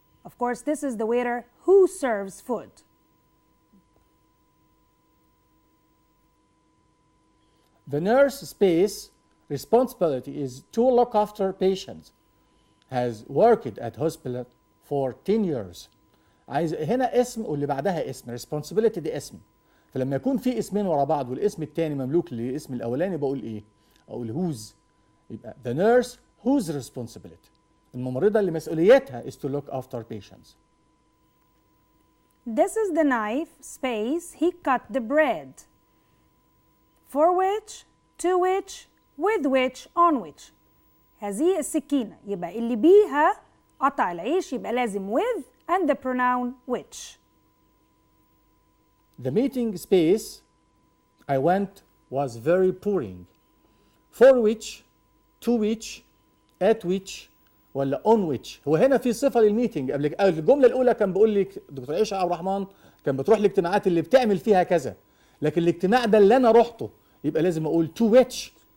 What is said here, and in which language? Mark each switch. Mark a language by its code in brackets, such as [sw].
[en] Of course, this is the waiter who serves food. The nurse space responsibility is to look after patients. Has worked at hospital for 10 years. [ar] عايز هنا اسم واللي بعدها اسم. responsibility دي اسم. فلما يكون في اسمين ورا بعض والاسم الثاني مملوك للاسم الاولاني بقول ايه؟ اقول whose. يبقى [en] the nurse whose responsibility. [ar] الممرضة اللي مسؤوليتها [en] is to look after patients. This is the knife space he cut the bread. For which, to which, with which, on which. [ar] هذه السكينة يبقى اللي بيها قطع العيش يبقى لازم [en] with and the pronoun which. The meeting space I went was very boring. For which, to which, at which ولا on which. [ar] هو هنا في صفة للميتنج. قبل الجملة الأولى كان بيقول لك دكتور عائشة أو الرحمن كان بتروح الاجتماعات اللي بتعمل فيها كذا، لكن الاجتماع ده اللي أنا رحته يبقى لازم أقول [en] to which.